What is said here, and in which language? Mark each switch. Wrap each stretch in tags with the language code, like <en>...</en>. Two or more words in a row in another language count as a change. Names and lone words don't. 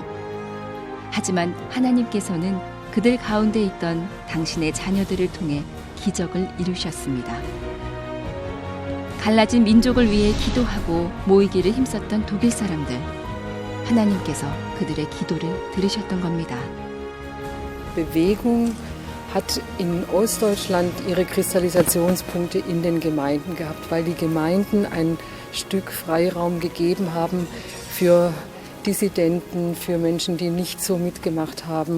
<ko>하지만 하나님께서는 그들 가운데 있던 당신의 자녀들을 통해 기적을 이루셨습니다. 갈라진 민족을 위해 기도하고 모이기를 힘썼던 독일 사람들. 하나님께서 그들의 기도를 들으셨던 겁니다.</ko> <de>Bewegung hat in Ostdeutschland ihre Kristallisationspunkte in den Gemeinden gehabt, weil die Gemeinden ein Stück Freiraum gegeben haben für Dissidenten, für Menschen, die nicht so mitgemacht haben.</de>